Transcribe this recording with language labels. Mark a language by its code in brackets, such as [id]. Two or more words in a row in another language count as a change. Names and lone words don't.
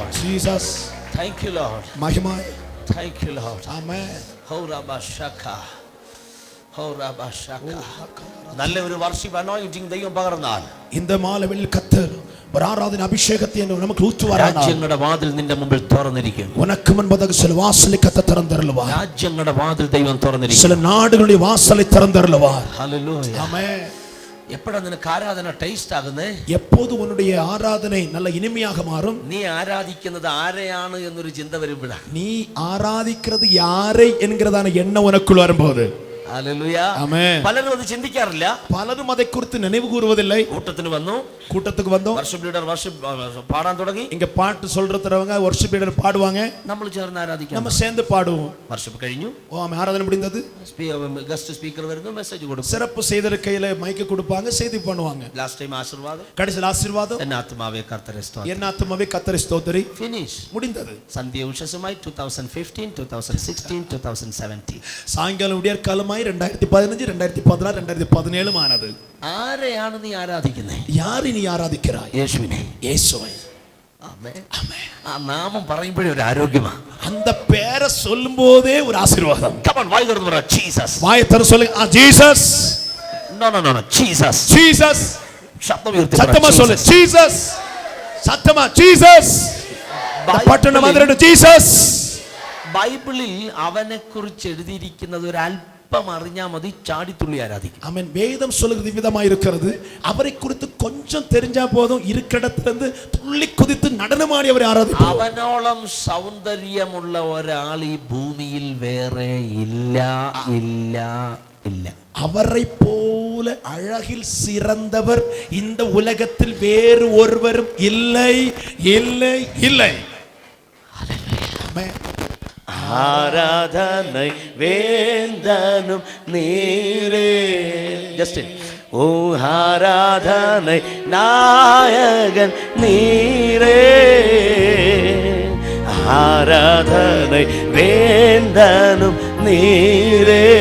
[en] Jesus. Thank you, Lord. [ml] മഹിമായ. [en] Thank you, Lord. [ml] ആമേൻ. Ho Rabashaka. Ho Rabashaka. നല്ല ഒരു [en] worship anointing [ml] ദൈവം പകർന്നാൽ [ta] இந்த மாலையில் கர்த்தர் ஒரு ஆராதனை அபிஷேகத்தை நமக்கு ஊற்றுவாரானால் [ml] രാജ്യങ്ങളുടെ വാതിൽ നിന്റെ മുമ്പിൽ തുറന്നിരിക്കും. [ta] உனக்கு முன்பதாக சில வாசலை கர்த்தர் திறந்தருளுவார். [ml] രാജ്യങ്ങളുടെ വാതിൽ ദൈവം തുറന്നിരിക്കും. [ta] சில நாடுகளுடைய வாசலை திறந்தருளுவார். [ml] ഹല്ലേലൂയ. ആമേൻ. എപ്പോഴാണ് നിനക്ക് ആരാധന ടേസ്റ്റ് ആകുന്നത്? [ta] எப்போது உன்னுடைய ஆராதனை நல்ல இனிமையாக மாறும்? [ml] നീ ആരാധിക്കുന്നത് ആരെയാണ് എന്നൊരു ചിന്ത വരുമ്പോഴാണ്. [ta] நீ ஆராதிக்கிறது யாரை என்கிறதான எண்ணம் உனக்குள் வரும்போது. [ml] ഹല്ലേലൂയ. ആമേൻ. പലരും അത് ചിന്തിക്കാറില്ല. [ta] പലരും அதை குறித்து நினைவு கூறுவதில்லை. [ml] കൂട്ടത്തിന് വന്നു, [ta] கூட்டத்துக்கு வந்தோம், [en] worship leader worship [ml] പാടാൻ തുടങ്ങി. [ta] இங்க பாட்டு சொல்றவங்க [en] worship leader [ta] பாடுவாங்க, [ml] നമ്മൾ ചേർന്ന് ആരാധിക്കാം. [ta] நம்ம சேர்ந்து பாடுவோம். [ml] വർഷിപ്പ് കഴിഞ്ഞു, [ta] ஆராதனை முடிந்தது, [en] guest speaker [ml] വരുന്നു, മെസ്സേജ് കൊടുക്കും. [ta] சிறப்பு செய்திருக்கையில மைக் கொடுப்பாங்க, செய்தி பண்ணுவாங்க. [en] last time [ml] ആശീർവാദം, [ta] கடைசியில் ஆசீர்வாதம். [ml] എൻ ആത്മാവേ കർത്തരെ സ്തോത്രം. [ta] என் ஆத்துமாவே கர்த்தரை ஸ்தோத்திரி. [ml] ഫിനിഷ്. [ta] முடிந்தது. [ml] സന്ധ്യ ഉഷസുമായി 2015, 2016, 2017. [ta] சாயங்காலம் விடியற்காலமாய் 2015, 2016, 2017 ஆனது. [ml] ആരെയാണ് നീ ആരാധിക്കുന്നത്? [ta] யாரை நீ ஆராதிக்கிறாய்? [ml] യേശുവിനെ. [ta] இயேசுவை. [ml] ആമേൻ. ആ നാമം പറയുമ്പോഴേ ഒരു ആരോഗ്യമാണ്. [ta] அந்த பேரை சொல்லும்போதே ஒரு ஆசீர்வாதம். [en] Come on, [ml] വായ തുറന്ന് പറ ജീസസ്. [ta] வாயை திறந்து சொல்லுங்க, [ml] ജീസസ്. No, ജീസസ്. ജീസസ്. ശബ്ദം ഉയർത്തി പറ. [ta] சத்தமா சொல்லு, ജീസസ്. சத்தமா ജീസസ്. [ml] പട്ടണം വന്നിട്ട് ജീസസ്. ബൈബിളിൽ അവനെ കുറിച്ച് എഴുതിയിരിക്കുന്നത് ഒരു അല്പം അറിഞ്ഞാൽ മതി, ചാടിത്തുള്ളി ആരാധിക്കും. [ta] ஆமென். வேதம் சொல்லுகிறது விதமா இருக்கிறது. அவரை குறித்து கொஞ்சம் தெரிஞ்சா போதும், இருக்கிற இடத்திலிருந்து துள்ளி குதித்து நடனமாடி அவரை ஆராதிப்போம். [ml] അവനോളം സൗന്ദര്യമുള്ള ഒരാൾ ഈ ഭൂമിയിൽ വേറെ ഇല്ല. [ta] அவரை போல அழகில் சிறந்தவர் இந்த உலகத்தில் வேறு ஒருவரும் இல்லை. ஆமென். ஆராதனை வேந்தனும் நீரே. ஜஸ்ட் ஓ ஆராதனை நாயகன் நீரே. ஆராதனை வேந்தனும் நீரே.